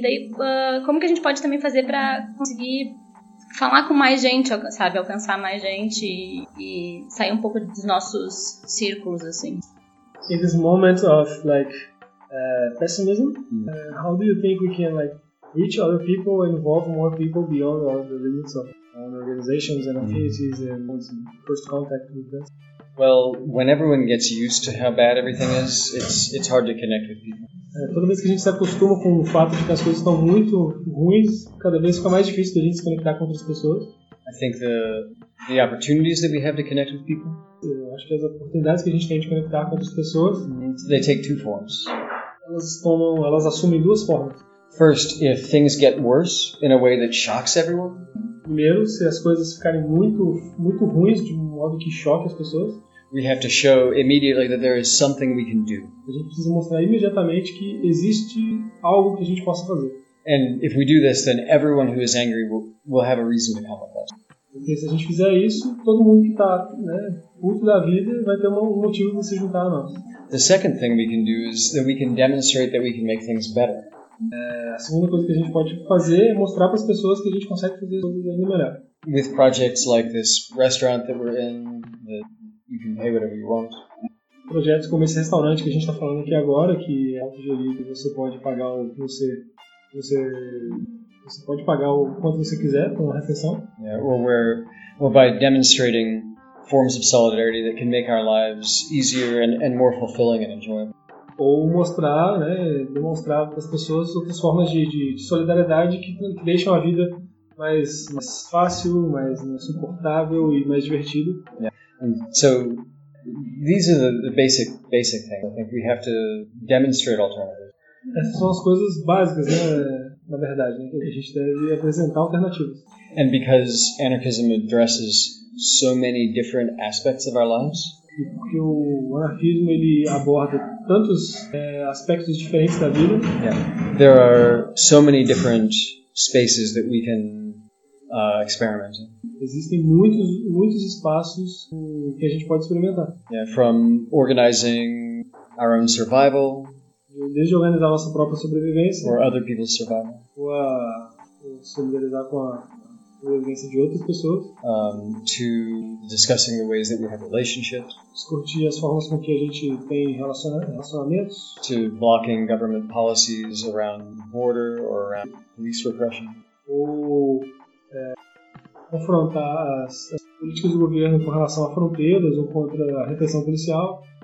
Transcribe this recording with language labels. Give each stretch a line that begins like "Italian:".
Portuguese: Daí, como que a gente pode também fazer pra conseguir falar com mais gente, sabe? Alcançar mais gente e sair um pouco dos nossos círculos, assim.
English: In this moment of, like, pessimism, how do you think we can, like, reach other people, involve more people beyond all the limits of organizations and affinities and first contact with them? Well, when everyone gets used to how bad everything is, it's hard to connect with people.
Portuguese: Toda vez que a gente se acostuma com o fato de que as coisas estão muito ruins, cada vez fica mais difícil de a gente se conectar com outras pessoas.
English: I think the opportunities that we have to connect with people.
Portuguese: Acho que as oportunidades que a gente tem de conectar com outras pessoas.
English: They take two forms.
Portuguese: Elas assumem duas formas.
English: First, if things get worse in a way that shocks everyone.
Portuguese: Primeiro, se as coisas ficarem muito, muito ruins de um modo que choque as pessoas.
English: We have to show immediately that there is something we can do.
Portuguese: A gente precisa mostrar imediatamente que existe algo que a gente possa fazer.
English: And if we do this, then everyone who is angry will have a reason to come up with.
Portuguese: Porque se a gente fizer isso, todo mundo que está, né, puto da vida vai ter um motivo de se juntar a nós.
English: The second thing we can do is that we can demonstrate that we can make things better.
Portuguese: A segunda coisa que a gente pode fazer é mostrar para as pessoas que a gente consegue fazer as coisas ainda melhor.
English: With projects like this restaurant that we're in, that you can pay whatever you want.
Portuguese: Projetos como esse restaurante que a gente está falando aqui agora, que é autogerido, você pode pagar o que você pode pagar o quanto você quiser com uma refeição.
English: Yeah, or by demonstrating forms of solidarity that can make our lives easier and more fulfilling and enjoyable.
Portuguese: Ou mostrar, né, demonstrar para as pessoas outras formas de solidariedade que deixam a vida mais fácil, mais, né, suportável e mais divertido.
English: Yeah. And so these are the basic things. I think we have to demonstrate alternatives.
Portuguese: Essas são as coisas básicas, né, na verdade, né, que a gente deve apresentar alternativas.
English: And because anarchism addresses so many different aspects of our lives.
Portuguese: E porque o anarquismo ele aborda tantos aspectos diferentes da vida.
English: Yeah. There are so many different spaces that we can experiment in.
Portuguese: Existem muitos espaços que a gente pode experimentar.
English: Yeah, from organizing our own survival.
Portuguese: Desde organizar a nossa própria sobrevivência.
English: Or other people's survival.
Portuguese: Ou a solidarizar com a sobrevivência de outras pessoas.
English: To discussing the ways that we have relationships.
Portuguese: Discutir as formas com que a gente tem relacionamentos.
English: To blocking government policies around border or around police repression.
Portuguese: Ou confrontar as políticas do governo com relação a fronteiras ou contra a repressão policial.